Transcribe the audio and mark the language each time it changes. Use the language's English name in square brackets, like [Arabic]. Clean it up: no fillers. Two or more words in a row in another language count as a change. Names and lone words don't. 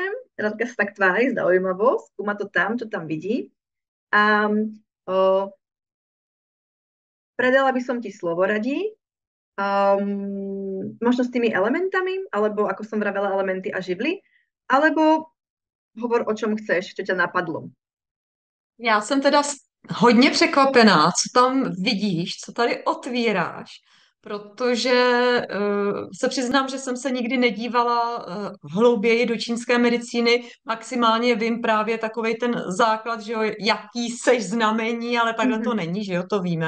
[Slovak] Radka sa tak tvári zaujímavo, skúma to tam, čo tam vidí. A predala by som ti slovo radí. Možno s tými elementami, alebo ako som vravela, elementy a živly, alebo hovor o čom chceš, čo ťa napadlo. [Czech] Já jsem teda hodně překvapená, co tam vidíš, co tady otvíráš, protože se přiznám, že jsem se nikdy nedívala hlouběji do čínské medicíny, maximálně vím právě takovej ten základ, že jo, jaký seš znamení, ale takhle to není, že jo, to víme.